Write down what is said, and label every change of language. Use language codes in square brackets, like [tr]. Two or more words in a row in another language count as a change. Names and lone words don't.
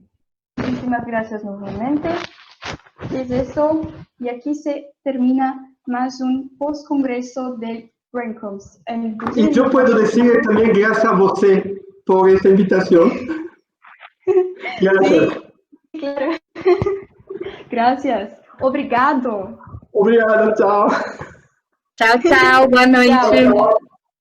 [es] Muchísimas gracias nuevamente. Es eso, y aquí se termina más un post-congreso del BrainComs. Y yo puedo decir también gracias a usted por esta invitación. Gracias. Sí, claro. Gracias. [pt] Obrigado. Obrigado, chao. Chao, chao. Boa noite. Chao.